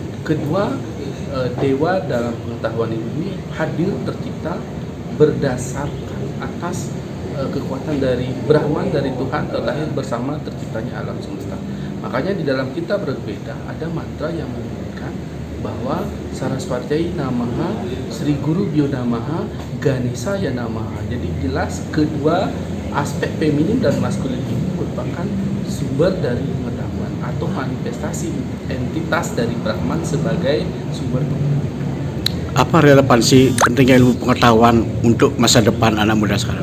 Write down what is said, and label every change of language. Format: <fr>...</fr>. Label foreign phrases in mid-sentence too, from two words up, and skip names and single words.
<id>Kedua dewa dalam pengetahuan ini hadir tercipta berdasarkan atas kekuatan dari Brahman, dari Tuhan terlahir bersama terciptanya alam semesta. Makanya di dalam kitab berbeda ada mantra yang menyebutkan bahwa</id> <sa>Saraswati Namaha, Sri Guru Bhyo Namaha, Ganesha Ya Namaha.</sa> <id>Jadi jelas kedua aspek feminin dan maskulin ini merupakan sumber dari pengetahuan atau manifestasi entitas dari Brahman sebagai sumber pengetahuan. Apa relevansi pentingnya ilmu pengetahuan untuk masa depan anak muda sekarang?</id>